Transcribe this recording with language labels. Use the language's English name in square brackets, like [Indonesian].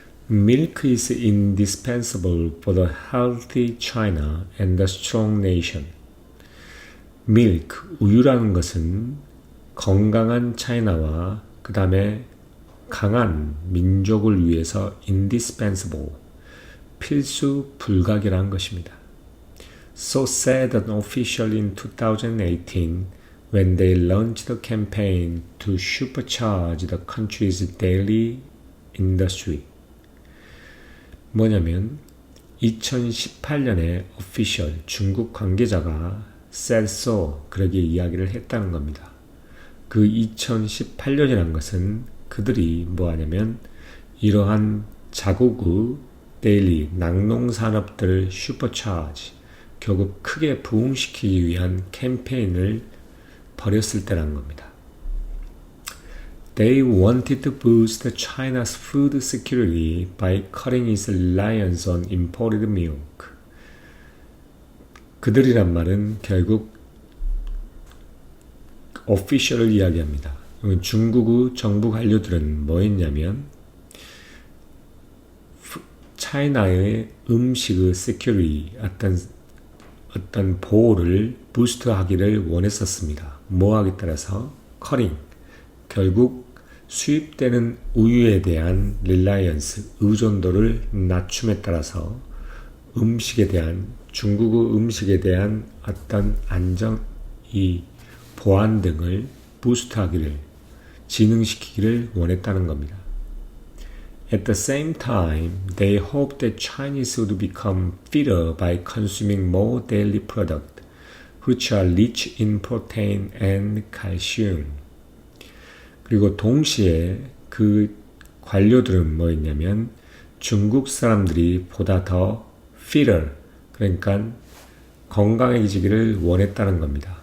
[English] Milk is indispensable for the healthy China and the strong nation. [Korean] milk, 우유라는 것은 건강한 차이나와 그 다음에 강한 민족을 위해서 indispensable, 필수 불가결한 것입니다. [English] So said an official in 2018 when they launched a campaign to supercharge the country's dairy industry. [Korean] 뭐냐면 2018년에 official, 중국 관계자가 [English] said so, [Korean] 그렇게 이야기를 했다는 겁니다. 그 2018년이라는 것은 그들이 뭐 하냐면 이러한 자국의 데일리 낙농산업들을 슈퍼차지, 결국 크게 부흥시키기 위한 캠페인을 벌였을 때라는 겁니다. [English] They wanted to boost China's food security by cutting its reliance on imported milk. [Korean] 그들이란 말은 결국 official을 이야기합니다. 중국의 정부 관료들은 뭐 했냐면 차이나의 음식의 security, 어떤 보호를 부스트하기를 원했었습니다. 뭐하기 따라서 cutting, 결국 수입되는 우유에 대한 reliance, 의존도를 낮춤에 따라서 음식에 대한, 중국의 음식에 대한 어떤 안정, 보안 등을 부스트하기를, 진흥시키기를 원했다는 겁니다. [English] At the same time, they hoped that Chinese would become fitter by consuming more dairy products, which are rich in protein and calcium. [Korean] 그리고 동시에 그 관료들은 뭐였냐면 중국 사람들이 보다 더 fitter, 그러니까 건강해지기를 원했다는 겁니다.